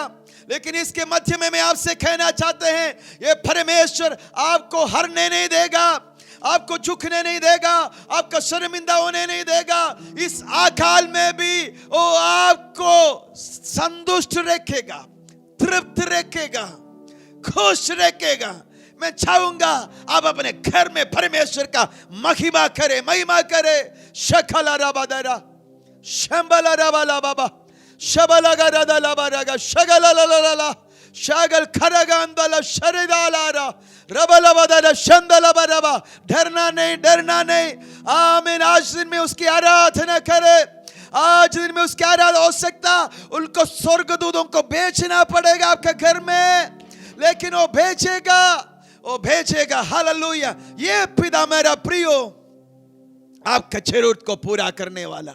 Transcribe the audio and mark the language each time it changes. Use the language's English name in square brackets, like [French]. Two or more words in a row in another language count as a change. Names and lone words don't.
[Hindi] लेकिन इसके मध्य में मैं आपसे कहना चाहते हैं, ये परमेश्वर आपको हारने नहीं देगा, आपको झुकने नहीं देगा, आपका शर्मिंदा होने नहीं देगा। इस अकाल में भी वो आपको संतुष्ट रखेगा, तृप्त रखेगा, खुश रखेगा। मैं चाहूंगा आप अपने घर में परमेश्वर का महिमा करे। शकला राबादरा शंबला राबाला बाबा शबला गरादा लाबारागा शगला लाला शगल खरगा अंदला शरिदालारा रबला बदला शंदला बरबा। डरना नहीं। आमीन। आज दिन में उसकी आराधना करे, आज दिन में उसकी आराधना हो सकता उनको स्वर्गदूतों को बेचना पड़ेगा आपके घर में, लेकिन वो भेजेगा। हालेलुया। ये पिता मेरा प्रियो आपका जरूरत को पूरा करने वाला।